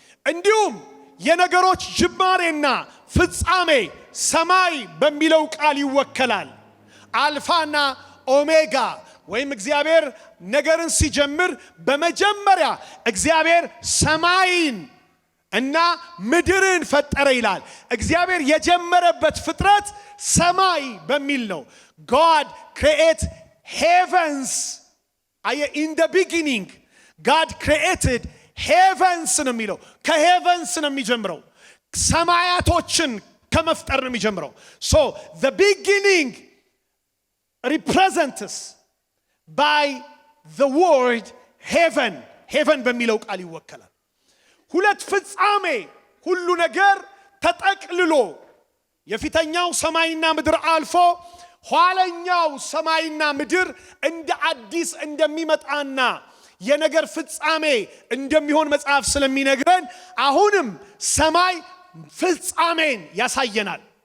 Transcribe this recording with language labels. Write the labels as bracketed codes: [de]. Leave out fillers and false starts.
[am] እንዲሁም የነገሮች ጅማሬና ፍጻሜ ሰማይ በሚለው ቃል ይወከላል። አልፋና ኦሜጋ ወይም እግዚአብሔር ነገርን ሲጀምር በመጀመሪያ እግዚአብሔር ሰማይን እና ምድርን ፈጠረ ይላል። እግዚአብሔር የጀመረበት ፍጥረት ሰማይ በሚል ነው። [en] God created heavens. In the beginning God created heavens [am] ነው የሚለው። ከሄቨንስ ነው የሚጀምረው። [en] ሰማያቶችን ከመፍጠር ነው የሚጀምረው። So the beginning represents by the word heaven. [am] heaven በሚለው ቃል ይወከላል። ሁለት ፍጻሜ፣ ሁሉ ነገር ተጠቅልሎ የፊተኛው ሰማይና ምድር አልፎ ኋለኛው ሰማይና ምድር እንደ አዲስ እንደሚመጣና የነገር ፍጻሜ እንደሚሆን መጽሐፍ ስለሚነግረን አሁንም ሰማይ ፍጻሜን ያሳየናል፣